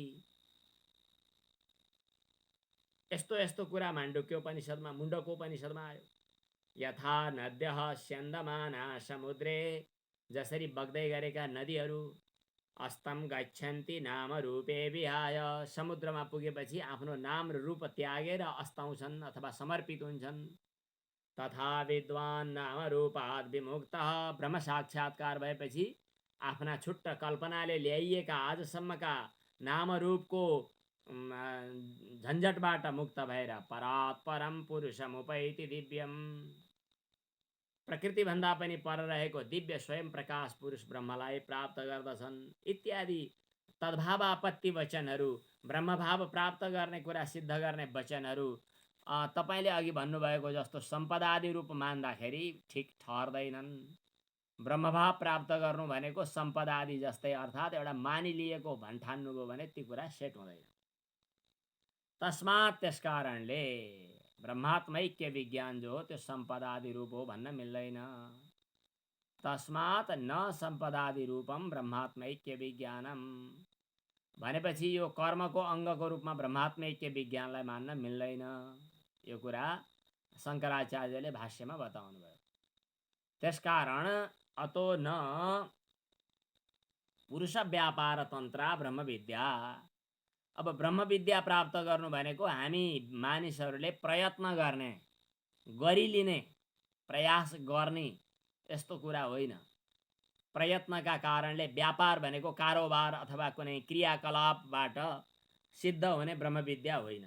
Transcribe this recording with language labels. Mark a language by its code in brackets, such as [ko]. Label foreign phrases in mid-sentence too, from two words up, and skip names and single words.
[ne] यस्तो यस्तो कुरा माण्डुक्योपनिषदमा मुण्डकोपनिषदमा आयो। [sa] यथा नद्यः स्यन्दमाना समुद्रे, [ne] जसरी बग्दै गरेका नदीहरू [sa] अस्तम गच्छन्ति नाम रूपे विहाय, [ne] समुद्रमा पुगेपछि आफ्नो नाम र रूप त्यागेर अस्ताउँछन् अथवा समर्पित हुन्छन्। [sa] तथा विद्वान नाम रूपात् विमुक्तः, [ne] ब्रह्म साक्षात्कार भएपछि आफ्ना छुट्ट कल्पनाले ल्याइएका आजसम्मका नाम रूपको झन्झटबाट मुक्त भएर [sa] परात् परम पुरुषमुपैति दिव्यम, [ne] प्रकृति भन्दा पनि पर रहेको दिव्य स्वयं प्रकाश पुरुष ब्रह्मलाई प्राप्त गर्दछन् इत्यादि तद्भावापत्ति वचनहरू, ब्रह्मभाव प्राप्त गर्ने कुरा सिद्ध गर्ने वचनहरू तपाईले अघि भन्नुभएको जस्तो सम्पदादि रूप मान्दाखेरि ठिक ठहर्दैनन्। ब्रह्मभाव प्राप्त गर्नु भनेको सम्पदादि जस्तै, अर्थात् एउटा मानिलिएको भन्ठान्नुभयो भने ती कुरा सेट हुँदैन। तस्मात् त्यसकारणले ब्रह्मात्मैक्य विज्ञान जो हो त्यो सम्पदादि रूप हो भन्न मिल्दैन। [sa] तस्मात् न सम्पदादि रूपम ब्रह्मात्मैक्य विज्ञानम [ne] भनेपछि यो कर्मको अङ्गको रूपमा ब्रह्मात्मैक्य विज्ञानलाई मान्न मिल्दैन। यो कुरा शङ्कराचार्यले भाष्यमा बताउनु भयो। त्यसकारण [sa] अतो न पुरुष व्यापार तन्त्र ब्रह्म विद्या। [ne] अब ब्रह्म विद्या प्राप्त गर्नु भनेको हामी मानिसहरूले प्रयत्न गर्ने, गरिलिने, प्रयास गर्ने यस्तो कुरा होइन। प्रयत्नका कारणले व्यापार भनेको कारोबार अथवा कुनै क्रियाकलापबाट सिद्ध हुने ब्रह्म विद्या होइन।